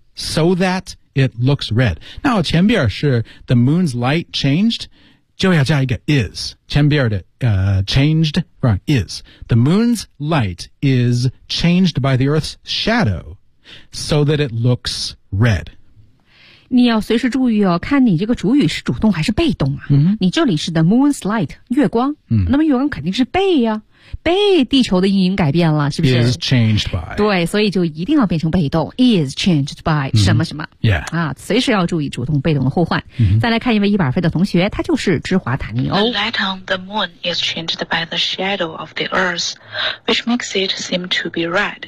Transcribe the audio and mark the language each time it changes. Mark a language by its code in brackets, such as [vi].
[en] So that it looks red. [zh] 那前边是 [en] the moon's light changed, [zh] 就要加一个 [en] is. [zh] 前边的 [en] changed, right, is. The moon's light is changed by the earth's shadow so that it looks red. [zh] 你要随时注意哦，看你这个主语是主动还是被动啊。 Mm-hmm. 你这里是 the moon's light, 月光、 mm-hmm. 那么月光肯定是被呀、啊、被地球的阴影改变了，是不是 [en] is changed by. [zh] 对，所以就一定要变成被动 [en] is changed by、 [zh] mm-hmm. 什么什么、 [en] yeah. [zh] 啊，随时要注意主动被动的互换、 mm-hmm. 再来看一位100分的同学，他就是芝华塔尼欧。 [en] The light on the moon is changed by the shadow of the earth which makes it seem to be red.